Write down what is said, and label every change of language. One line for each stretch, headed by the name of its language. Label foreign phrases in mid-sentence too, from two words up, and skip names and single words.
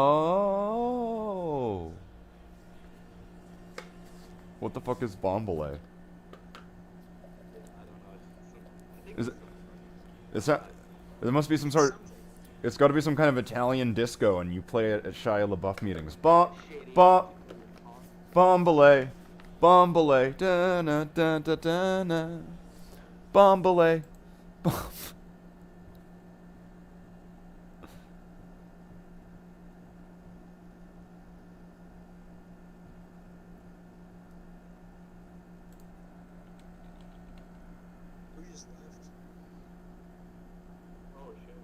English: Oh. What the fuck is Bombale? I don't know. Is it? Is that? There must be some sort. It's got to be some kind of Italian disco, and you play it at Shia LaBeouf meetings. Bom, bom, bombale, bombale, da na da da da na, bombale, bom. Who just left? Oh shit.